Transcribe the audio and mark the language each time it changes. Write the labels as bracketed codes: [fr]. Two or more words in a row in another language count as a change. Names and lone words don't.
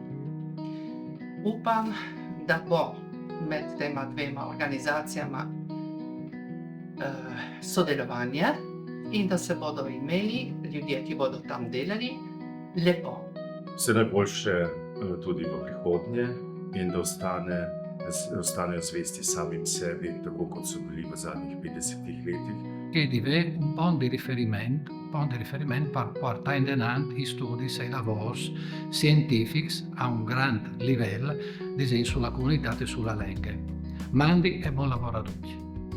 [sl] Upam, da bo med tema dvema organizacijama sodelovanje in da se bodo imeli ljudje, ki bodo tam delali, lepo. Vse najboljše tudi v prihodnje in da ostanejo zvesti samim sebi, tako kot so bili v zadnjih 50 letih. [it] Che dive un punto di riferimento per portare in avanti i studi e i lavori scientifici a un grande livello, ad esempio sulla comunità e sulla lingua. Mandi e buon lavoro a tutti.